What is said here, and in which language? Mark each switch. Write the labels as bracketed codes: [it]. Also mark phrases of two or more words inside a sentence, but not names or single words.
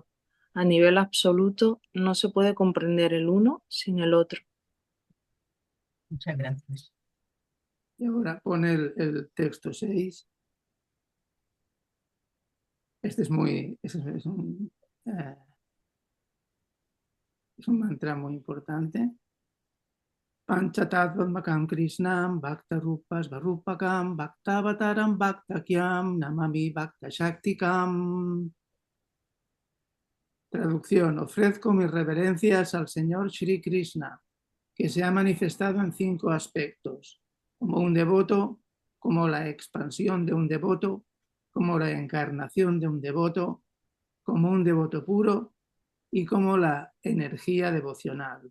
[es] A nivel absoluto no se puede comprender el uno sin el otro. Muchas gracias. Y ahora pone el texto 6. Este es un mantra muy importante. [sa] Panchatattvatmakam Krishnam Bhakta Rupa Svarupakam Bhaktavataram Bhaktakyam Namami Bhakta Shaktikam. [es] Traducción: ofrezco mis reverencias al Señor Shri Krishna, que se ha manifestado en 5 aspectos: como un devoto, como la expansión de un devoto, como la encarnación de un devoto, como un devoto puro y como la energía devocional.